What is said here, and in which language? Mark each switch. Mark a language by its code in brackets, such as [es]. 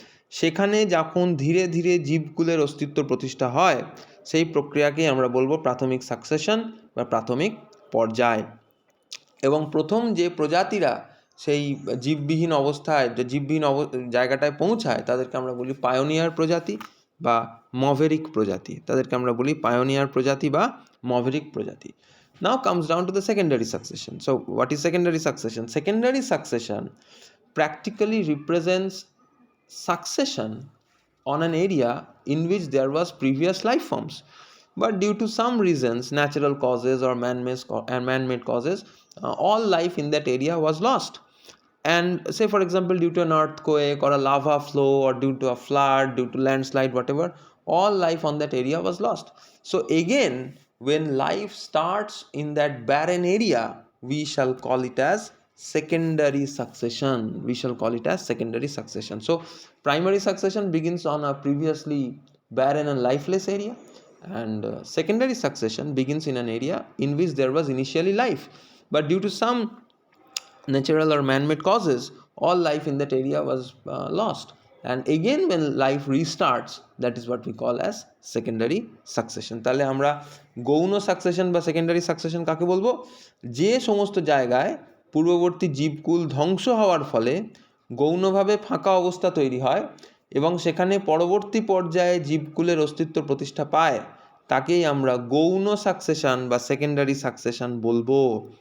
[bn] সেখানে যখন ধীরে ধীরে জীবকুলের অস্তিত্ব প্রতিষ্ঠা হয় সেই প্রক্রিয়াকেই আমরা বলবো প্রাথমিক সাকসেশন বা প্রাথমিক পর্যায়। এবং প্রথম যে প্রজাতিরা সেই জীববিহীন অবস্থায় জীববিহীন জায়গাটায় পৌঁছায় তাদেরকে আমরা বলি পায়োনিয়ার প্রজাতি বা মভেরিক প্রজাতি, তাদেরকে আমরা বলি পায়োনিয়ার প্রজাতি বা মভেরিক প্রজাতি। [en] Now comes down to the secondary succession. So what is secondary succession? Secondary succession practically represents succession on an area in which there was previous life forms, but due to some reasons, natural causes or man-made causes, all life in that area was lost. And say for example, due to an earthquake or a lava flow or due to a flood, due to landslide, whatever, all life on that area was lost. So again, when life starts in that barren area, we shall call it as secondary succession. We shall call it as secondary succession. So primary succession begins on a previously barren and lifeless area, and secondary succession begins in an area in which there was initially life, but due to some natural or man-made causes, all life in that area was lost. And again when life restarts, that is what we call as secondary succession. [bn] তাহলে আমরা গৌণ succession বা secondary succession কাকে বলবো? যে সমস্ত জায়গায় পূর্ববর্তী জীবকুল ধ্বংস হওয়ার ফলে গৌণভাবে ফাঁকা অবস্থা তৈরি হয় এবং সেখানে পরবর্তী পর্যায়ে জীবকুলের অস্তিত্ব প্রতিষ্ঠা পায়, তাকেই আমরা গৌণ সাকসেশন বা সেকেন্ডারি সাকসেশন বলবো।